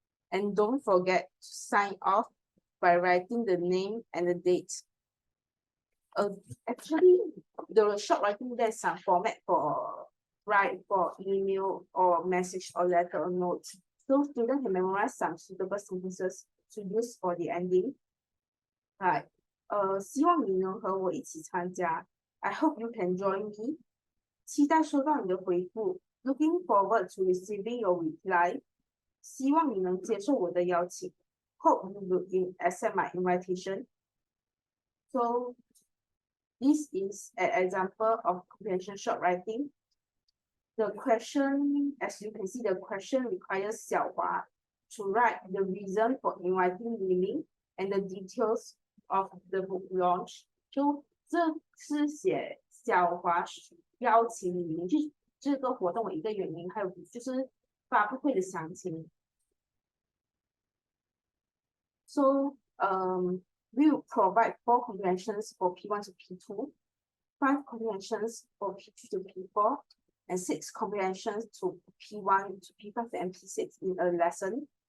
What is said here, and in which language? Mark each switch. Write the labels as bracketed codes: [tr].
[en] And don't forget to sign off by writing the name and the date. Actually, the short writing, there's some format for email or message or letter or note. So students can memorize some suitable sentences to use for the ending. Right. [zh] 希望你能和我一起参加。 [en] I hope you can join me. [zh] 期待收到你的回复。 [en] Looking forward to receiving your reply. [zh] 希望你能接受我的邀请。 [en] Hope you will accept my invitation. So this is an example of comprehension short writing. The question, as you can see, the question requires Xiaohua to write the reason for inviting Li and the details of the book launch. [zh] 就这是写小华邀请李明去这个活动的一个原因，还有就是发布会的详情。 [en] So we will provide 4 comprehensions for P1 to P2, 5 comprehensions for P2 to P4, and 6 comprehensions to P1 to P5 and P6 in a lesson.